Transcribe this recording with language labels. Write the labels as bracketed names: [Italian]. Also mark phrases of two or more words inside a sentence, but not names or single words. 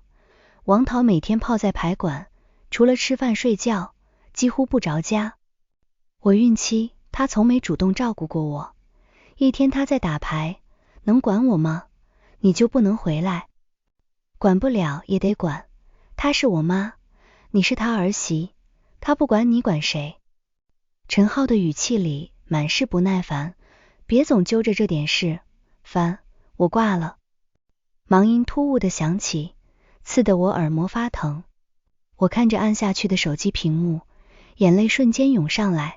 [Chinese] 王桃每天泡在排館，除了吃飯睡覺，幾乎不着家。我孕期，她從沒主動照顧過我。一天她在打牌，能管我嗎？你就不能回來？管不了也得管，她是我媽，你是她兒媳，她不管你管誰？陳浩的語氣裡滿是不耐煩，別總揪着這點事，煩，我掛了。忙音突兀地響起，刺得我耳膜發疼。我看着按下去的手機屏幕，眼淚瞬間湧上來。